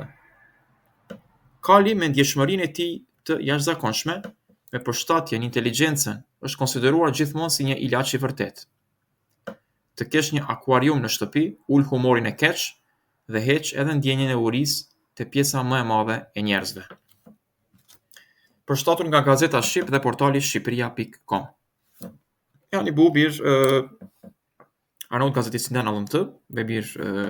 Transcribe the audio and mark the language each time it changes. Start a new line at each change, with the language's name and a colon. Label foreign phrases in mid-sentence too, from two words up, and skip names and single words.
Albanian: Kali me ndjeshmërinë e tij të jashtëzakonshme, me përshtatjen, inteligjencën, është konsideruar gjithmonë si një ilaç i vërtetë. Të kesh një akuarium në shtëpi, ul humorin e keq dhe heq edhe ndjenjen e urisë te pjesa më e madhe e njerëzve. Përshtatur nga Gazeta Shqip dhe portali shqipria.com.
Turkish: Yani bu bir Arnavut gazetesinden alıntı ve bir